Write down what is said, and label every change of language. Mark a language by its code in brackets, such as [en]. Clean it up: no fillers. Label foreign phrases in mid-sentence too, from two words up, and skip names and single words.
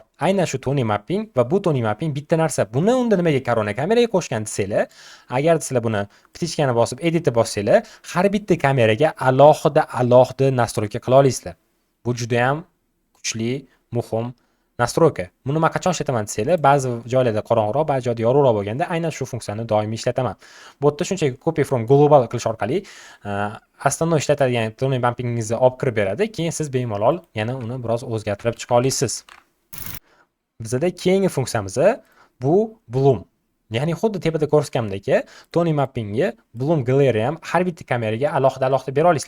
[uz] Aynan shu Tony Mapping va bu Tony Mapping bitta narsa. Buni unda nimaga korona kameraga qo'shgan desanglar, agar sizlar buni plichkani bosib editni bossanglar, har bitta kameraga alohida nastroyka qila olasizlar. Bu juda ham kuchli, muhim nastroyka. Buni men qachon ishlataman desanglar, ba'zi joylarda qorong'uroq, ba'zi joyda yorug'roq bo'lganda aynan shu funksiyani doimiy ishlataman. Bu yerda shunchaki [en] copy from global [uz] qilish orqali основной ishlatadigan Tony Mappingingizni olib kirib beradi, keyin siz bemalol yana uni biroz o'zgartirib chiqa olasiz. Bizda keyingi funksiyamiz bu Bloom. Ya'ni xuddi tepada ko'rsatganimdek, Tony Mappingga Bloom Gallery ham har bitta kameraga alohida bera olasizlar.